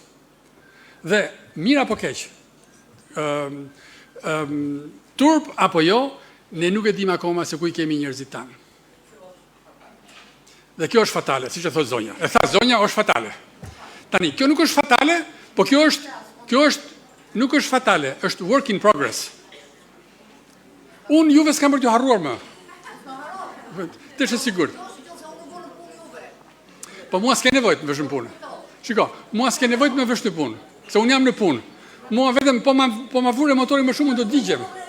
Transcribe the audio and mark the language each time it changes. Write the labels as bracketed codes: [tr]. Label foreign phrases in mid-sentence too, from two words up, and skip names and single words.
[sq] Dhe mirë apo keq, turp apo jo, ne nuk e dim akoma se ku i kemi njerëzit tanë. Dhe kjo është fatale, siç e thotë zonja. E tha zonja, është fatale. Tani, kjo nuk është fatale, po kjo nuk është fatale, është [en] work in progress. [sq] Unë juve s'kam për t'ju harruar më. Të është sigurt. Po mua s'ke nevojt më vësh në punë. Shiko, mua s'ke nevojt më vësh në punë, se unë jam në punë. Mua vetëm po ma vure motori më shumë, unë do digjem.